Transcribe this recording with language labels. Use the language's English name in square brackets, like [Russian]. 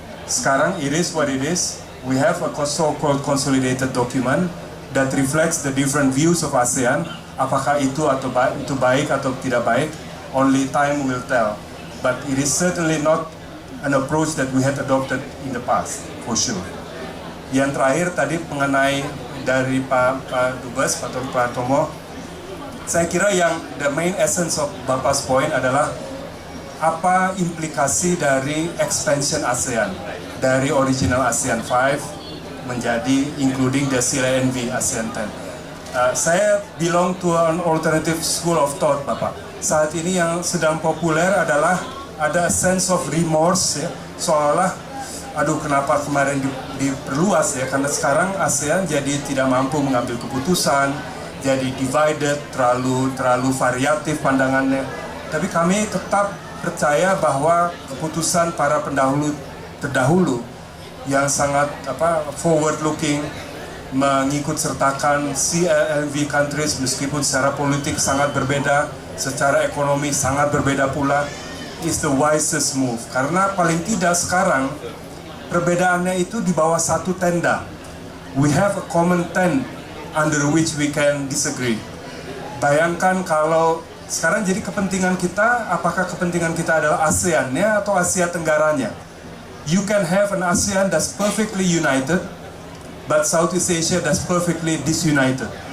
[Indonesian] Sekarang [English] it is what it is. We have a so-called consolidated document that reflects the different views of ASEAN. [Indonesian] Apakah itu baik atau tidak baik, [English] only time will tell. But it is certainly not an approach that we had adopted in the past, for sure. [Indonesian] Yang terakhir tadi mengenai dari Pak Dubes, Pak Tomo, saya kira yang [English] the main essence of Bapak's point [Indonesian] adalah apa implikasi dari expansion ASEAN dari original ASEAN 5 menjadi [English] including the CLNV ASEAN 10. Saya belong to an alternative school of thought, Bapak. [Indonesian] Saat ini yang sedang populer adalah ada [English] sense of remorse, [Indonesian] ya, seolah aduh kenapa kemarin diperluas ya, karena sekarang ASEAN jadi tidak mampu mengambil keputusan, jadi divided, terlalu variatif pandangannya. Tapi kami tetap percaya bahwa keputusan para terdahulu yang sangat [English] forward looking, [Indonesian] mengikut sertakan CLMV countries meskipun secara politik sangat berbeda, secara ekonomi sangat berbeda pula, [English] is the wisest move. [Indonesian] Karena paling tidak sekarang perbedaannya itu di bawah satu tenda. [English] We have a common tent under which we can disagree. [Indonesian] Bayangkan kalau sekarang jadi kepentingan kita, apakah kepentingan kita adalah ASEAN-nya atau Asia Tenggaranya? [English] You can have an ASEAN that's perfectly united, but Southeast Asia that's perfectly disunited.